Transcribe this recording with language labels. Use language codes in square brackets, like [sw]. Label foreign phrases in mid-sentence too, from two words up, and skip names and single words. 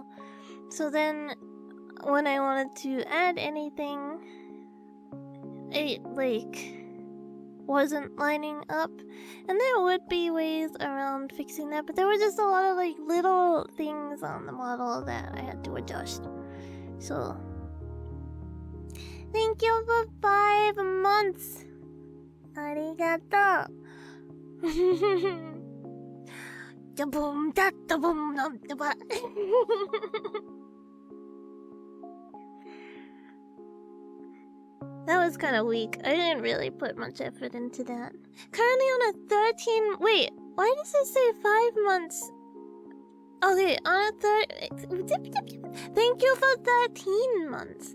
[en] So then when I wanted to add anything, it like wasn't lining up, and there would be ways around fixing that, but there were just a lot of like little things on the model that I had to adjust. So thank you for 5 months. Arigato. Da-boom, da-da-boom, da-da-ba. That was kind of weak. I didn't really put much effort into that. Currently on a 13... Wait, why does it say 5 months? Okay, on a Thank you for 13 months.